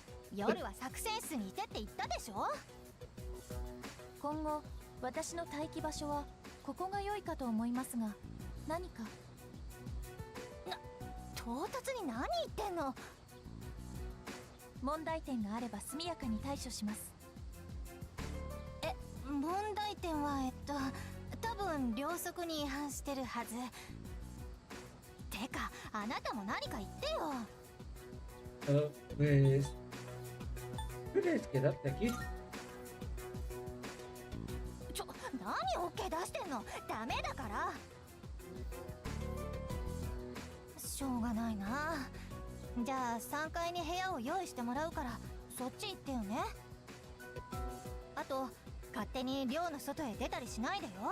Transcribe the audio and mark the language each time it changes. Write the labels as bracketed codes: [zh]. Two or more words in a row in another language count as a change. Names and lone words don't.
[ja] 夜は作戦室にいてって言ったでしょ。今後私の待機場所はここが良いかと思いますが、何か唐突に何言ってんの。問題点があれば速やかに対処します。問題点は多分両則に違反してるはず。てかあなたも何か言ってよ。 [es] Pues... ¿Quieres quedarte aquí? [ja] 何オッケー出してんの。ダメだから。しょうがないな。じゃあ3階に部屋を用意してもらうからそっち行ってよね。あと勝手に寮の外へ出たりしないでよ。